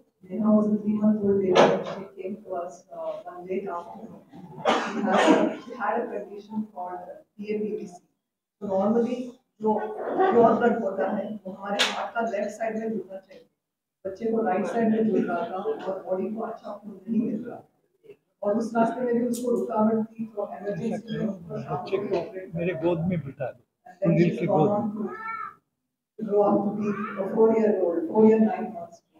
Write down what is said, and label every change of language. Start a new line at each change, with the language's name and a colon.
English: Neha was a 3-month-old baby when she came to us one late afternoon. She had a condition called PAPVC. So normally
Hindi: जो pure blood होता है वो हमारे heart का left side में जुड़ना चाहिए, बच्चे को राइट साइड में जुड़ रहा था और बॉडी को अच्छा खून नहीं मिल रहा, और उस रास्ते में भी उसको रुकावट थी। तो इमरजेंसी में बच्चे को मेरे गोद में बिठा दो, सुनील की गोद में।
English: Grow up to be a 4-year-old, 4 years 9 months.